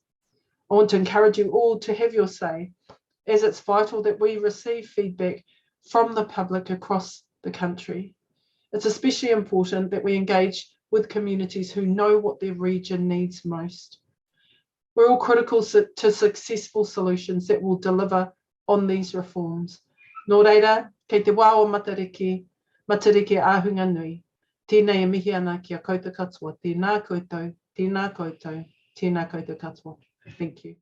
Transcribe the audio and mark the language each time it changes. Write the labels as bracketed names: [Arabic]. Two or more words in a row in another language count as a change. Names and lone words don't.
[English] I want to encourage you all to have your say, as it's vital that we receive feedback from the public across the country. It's especially important that we engage with communities who know what their region needs most. We're all critical to successful solutions that will deliver on these reforms. [Māori] Nō reira, kei te wā o matariki ahunga nui. Tēnei e mihi ana ki a koutou katoa. Tēnā koutou, tēnā koutou, tēnā koutou katoa. [English] Thank you.